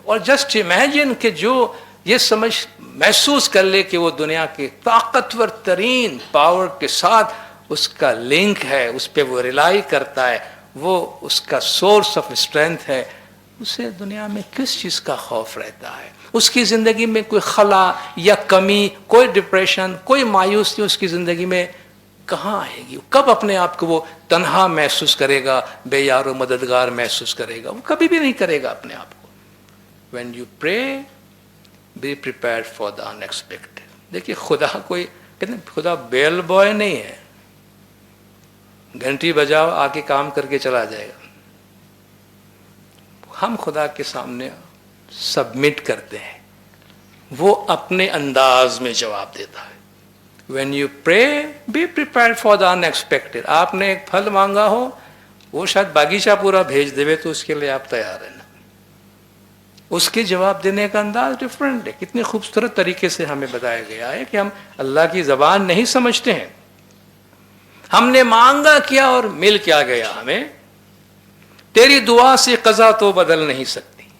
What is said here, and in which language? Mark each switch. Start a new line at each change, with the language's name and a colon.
Urdu: اور
English: just imagine
Urdu: کہ جو یہ سمجھ محسوس کر لے کہ وہ دنیا کے طاقتور ترین پاور کے ساتھ اس کا لنک ہے, اس پہ وہ ریلائی کرتا ہے, وہ اس کا سورس آف اسٹرینتھ ہے, اسے دنیا میں کس چیز کا خوف رہتا ہے؟ اس کی زندگی میں کوئی خلا یا کمی, کوئی ڈپریشن, کوئی مایوسی اس کی زندگی میں کہاں آئے گی؟ کب اپنے آپ کو وہ تنہا محسوس کرے گا, بے یار و مددگار محسوس کرے گا؟ وہ کبھی بھی نہیں کرے گا اپنے آپ کو.
English: When you pray, be prepared for the unexpected.
Urdu: دیکھیے خدا کوئی کہتے ہیں خدا بیل بوائے نہیں ہے, گھنٹی بجاؤ آ کے کام کر کے چلا جائے گا. ہم خدا کے سامنے سبمٹ کرتے ہیں, وہ اپنے انداز میں جواب دیتا ہے.
English: When you pray, be prepared for the unexpected.
Urdu: آپ نے ایک پھل مانگا ہو, وہ شاید باغیچہ پورا بھیج دے تو اس کے لیے آپ تیار ہیں نا. اس کے جواب دینے کا انداز ڈفرینٹ ہے. کتنی خوبصورت طریقے سے ہمیں بتایا گیا ہے کہ ہم اللہ کی زبان نہیں سمجھتے ہیں. ہم نے مانگا کیا اور مل کیا گیا ہمیں. تیری دعا سے قضا تو بدل نہیں سکتی.